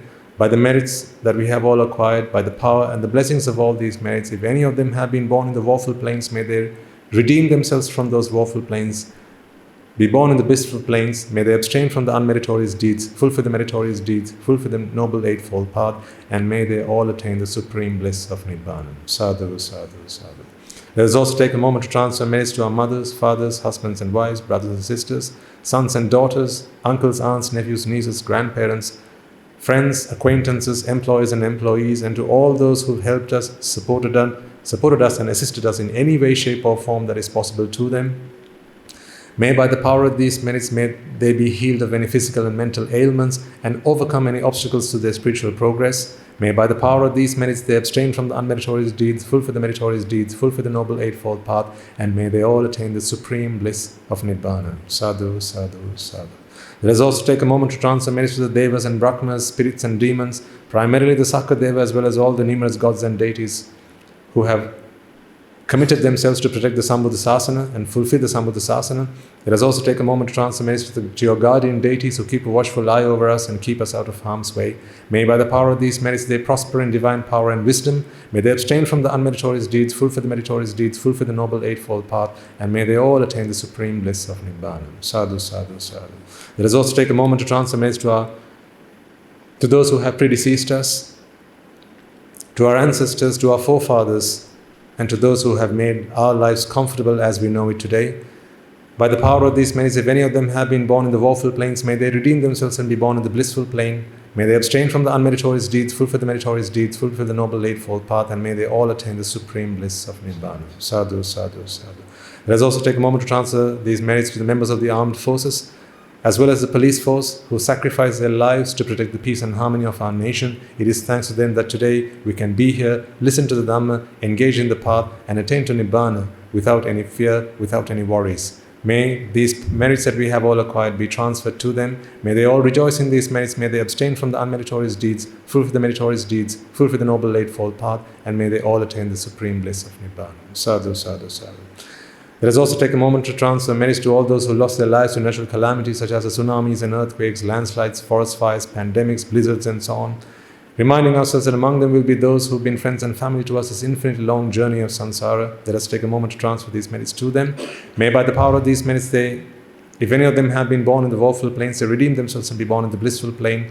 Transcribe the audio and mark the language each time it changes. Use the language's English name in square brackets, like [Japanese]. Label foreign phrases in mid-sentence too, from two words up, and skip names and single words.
[English] By the merits that we have all acquired, by the power and the blessings of all these merits, if any of them have been born in the woeful plains, may they redeem themselves from those woeful plains, be born in the blissful plains, may they abstain from the unmeritorious deeds, fulfill the meritorious deeds, fulfill the noble eightfold path, and may they all attain the supreme bliss of Nibbāna. [Pali] Sadhu, sadhu, sadhu. [English] Let us also take a moment to transfer merits to our mothers, fathers, husbands and wives, brothers and sisters, sons and daughters, uncles, aunts, nephews, nieces, grandparents, friends, acquaintances, employers and employees, and to all those who helped us, supported us and assisted us in any way, shape or form that is possible to them. May by the power of these merits, may they be healed of any physical and mental ailments and overcome any obstacles to their spiritual progress. May by the power of these merits they abstain from the unmeritorious deeds, fulfill the meritorious deeds, fulfill the noble eightfold path, and may they all attain the supreme bliss of Nibbāna. [Pali] Sadhu, sadhu, sadhu. [English] Let us also take a moment to transfer merits to the Devas and Brahmas, spirits and demons, primarily the Sakadeva as well as all the numerous gods and deities who have committed themselves to protect the Sambuddha-sasana and fulfill the Sambuddha-sasana. Let us also take a moment to transfer merits to your guardian deities who keep a watchful eye over us and keep us out of harm's way. May by the power of these merits they prosper in divine power and wisdom. May they abstain from the unmeritorious deeds, fulfill the meritorious deeds, fulfill the noble eightfold path, and may they all attain the supreme bliss of Nibbāna. [Pali] Sadhu, sadhu, sadhu. [English] Let us also take a moment to transfer merits to those who have predeceased us, to our ancestors, to our forefathers, and to those who have made our lives comfortable as we know it today. By the power of these merits, if any of them have been born in the woeful plains, may they redeem themselves and be born in the blissful plain. May they abstain from the unmeritorious deeds, fulfill the meritorious deeds, fulfill the noble eightfold path, and may they all attain the supreme bliss of Nibbāna. [Pali] Sadhu, sadhu, sadhu. [English] Let us also take a moment to transfer these merits to the members of the armed forces, as well as the police force who sacrifice their lives to protect the peace and harmony of our nation. It is thanks to them that today we can be here, listen to the Dhamma, engage in the path, and attain to Nibbāna without any fear, without any worries. May these merits that we have all acquired be transferred to them. May they all rejoice in these merits. May they abstain from the unmeritorious deeds, fulfill the meritorious deeds, fulfill the noble eightfold path, and may they all attain the supreme bliss of Nibbāna. [Pali] Sadhu, sadhu, sadhu. [English] Let us also take a moment to transfer merits to all those who lost their lives to natural calamities such as the tsunamis and earthquakes, landslides, forest fires, pandemics, blizzards and so on, reminding ourselves that among them will be those who have been friends and family to us this infinitely long journey of samsara. Let us take a moment to transfer these merits to them. May by the power of these merits if any of them have been born in the woeful plains, they redeem themselves and be born in the blissful plain.